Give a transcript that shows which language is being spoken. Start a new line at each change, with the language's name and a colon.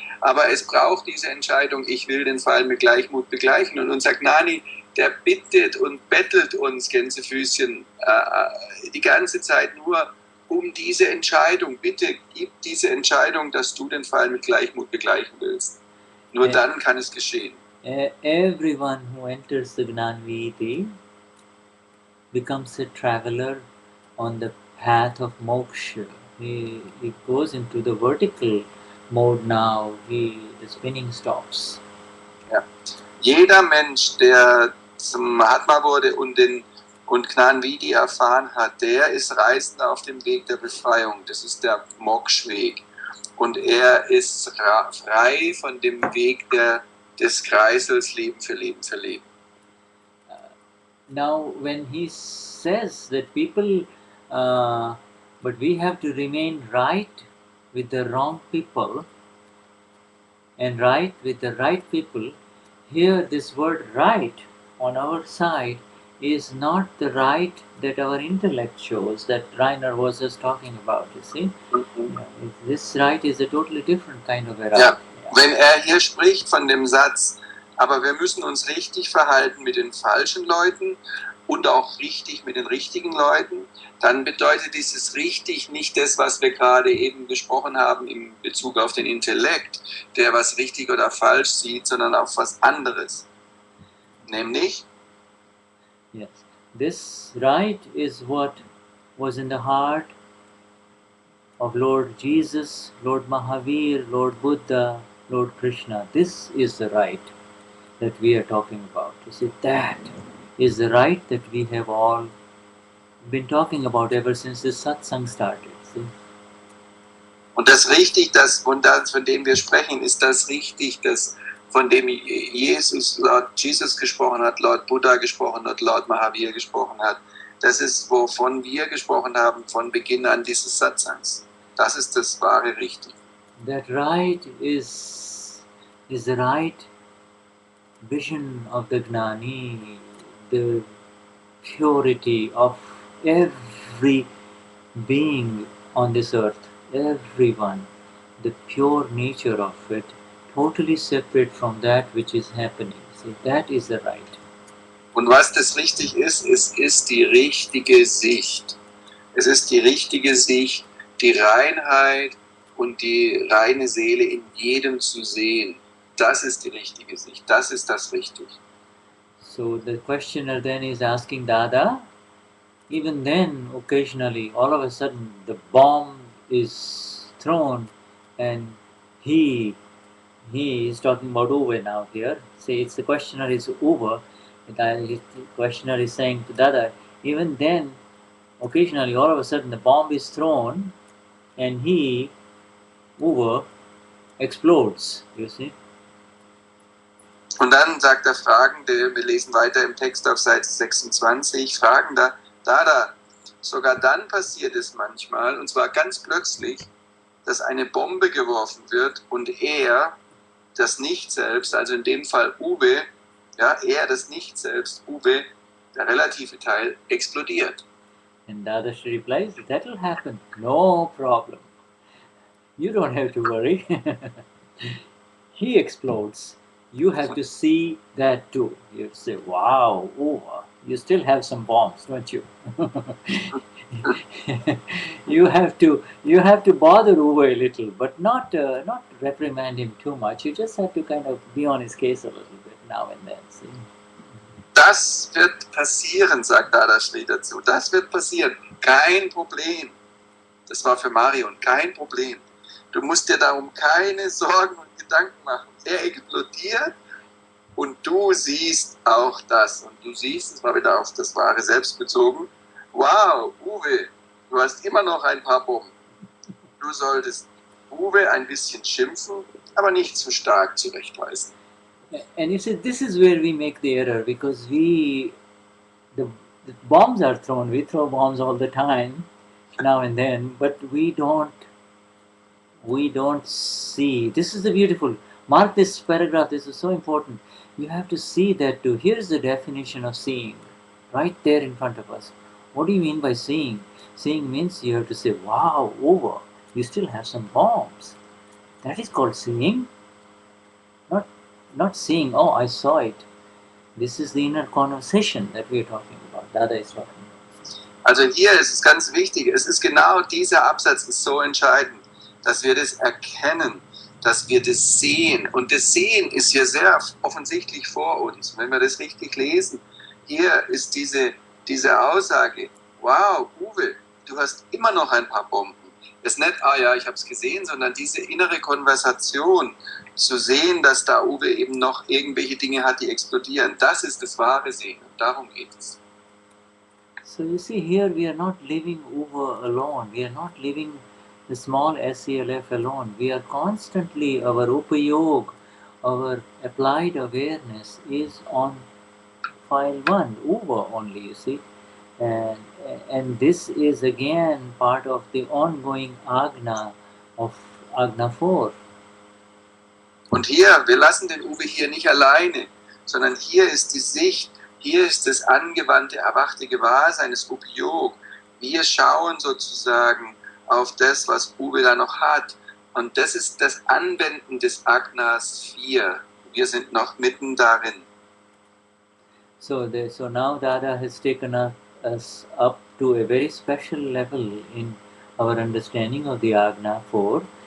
German: Aber es braucht diese Entscheidung, ich will den Fall mit Gleichmut begleichen. Und unser Gnani, der bittet und bettelt uns, Gänsefüßchen, die ganze Zeit nur um diese Entscheidung. Bitte gib diese Entscheidung, dass du den Fall mit Gleichmut begleichen willst. Nur dann kann es geschehen.
English: Everyone who enters the Gnanviti becomes a traveler on the path of moksha. He goes into the vertical mode now. The spinning stops.
German: Ja. Jeder Mensch, der zum Mahatma wurde und Gnanviti erfahren hat, der ist Reisender auf dem Weg der Befreiung. Das ist der Moksha-Weg. Und er ist frei von dem Weg des Kreisels Leben für Leben.
English: Now, when he says that people, but we have to remain right with the wrong people and right with the right people, here this word right on our side is not the right that our intellect shows, that Rainer was just talking about, you see. This right is a totally different kind of a right.
German: Ja, wenn hier spricht von dem Satz, aber wir müssen uns richtig verhalten mit den falschen Leuten und auch richtig mit den richtigen Leuten, dann bedeutet dieses richtig nicht das, was wir gerade eben besprochen haben in Bezug auf den Intellekt, der was richtig oder falsch sieht, sondern auf was anderes. Nämlich?
English: Yes. This right is what was in the heart of Lord Jesus, Lord Mahavir, Lord Buddha, Lord Krishna. This is the right that we are talking about. You see, that is the right that we have all been talking about ever since this Satsang started. See?
German: Und das richtig, von dem wir sprechen, ist das richtig, von dem Lord Jesus gesprochen hat, Lord Buddha gesprochen hat, Lord Mahavir gesprochen hat. Das ist, wovon wir gesprochen haben von Beginn an dieses Satsangs. Das ist das wahre Richtig.
English: That right is the right vision of the Gnani, the purity of every being on this earth, everyone, the pure nature of it, totally separate from that which is happening. See, that is the right.
German: Und was das richtig ist, es ist die richtige Sicht. Es ist die richtige Sicht, die Reinheit und die reine Seele in jedem zu sehen. Das ist die richtige Sicht. Das ist das Richtige.
English: So the questioner then is asking Dada, even then, occasionally, all of a sudden, the bomb is thrown, and he is talking about Uwe now here. Say it's the questioner is Uwe, the questioner is saying to Dada, even then, occasionally, all of a sudden, the bomb is thrown, and he, Uwe, explodes. You see. Und dann sagt der Fragende, wir lesen weiter im Text auf Seite 26, Fragender, Dada, sogar dann passiert es manchmal, und zwar ganz plötzlich, dass eine Bombe geworfen wird und er, das Nicht-Selbst, also in dem Fall Uwe, ja, er, das Nicht-Selbst, Uwe, der relative Teil, explodiert. And Dadashri replies, that will happen, no problem. You don't have to worry. He explodes. You have to see that too. You say, wow, Uwe, you still have some bombs, don't you? you have to bother Uwe a little, but not reprimand him too much. You just have to kind of be on his case a little bit now and then. See?
German: Das wird passieren, sagt Dadashri dazu. Das wird passieren. Kein Problem. Das war für Marion kein Problem. Du musst dir darum keine Sorgen und Gedanken machen. Er explodiert und du siehst auch das. Und du siehst, es war wieder auf das wahre Selbst bezogen, wow, Uwe, du hast immer noch ein paar Bomben. Du solltest Uwe ein bisschen schimpfen, aber nicht zu stark zurechtweisen.
English: And you see, this is where we make the error, because the bombs are thrown. We throw bombs all the time, now and then, but we don't see. This is the beautiful. Mark this paragraph. This is so important. You have to see that too. Here's the definition of seeing, right there in front of us. What do you mean by seeing? Seeing means you have to say, "Wow, over. You still have some bombs." That is called seeing. Not seeing, oh, I saw it. This is the inner conversation that we are talking about. Dada is talking about.
German: Also hier ist es ganz wichtig, es ist genau dieser Absatz ist so entscheidend, dass wir das erkennen, dass wir das sehen. Und das Sehen ist hier sehr offensichtlich vor uns. Wenn wir das richtig lesen, hier ist diese Aussage, wow, Uwe, du hast immer noch ein paar Bomben. Es ist nicht, ah ja, ich habe es gesehen, sondern diese innere Konversation, zu sehen, dass da Uwe eben noch irgendwelche Dinge hat, die explodieren. Das ist das wahre Sehen. Und darum geht es.
English: So you see, here we are not leaving Uwe alone. We are not leaving the small SELF alone. We are constantly, our upayog, our applied awareness is on file 1, Uwe only, you see. And this is again part of the ongoing Agna of Agna 4.
German: Und hier, wir lassen den Uwe hier nicht alleine, sondern hier ist die Sicht, hier ist das angewandte, erwachte Gewahrsein, das Upayog. Wir schauen sozusagen auf das, was Uwe da noch hat. Und das ist das Anwenden des Agnas 4. Wir sind noch mitten darin.
English: So now Dada has taken us up to a very special level in our understanding of the Agna 4.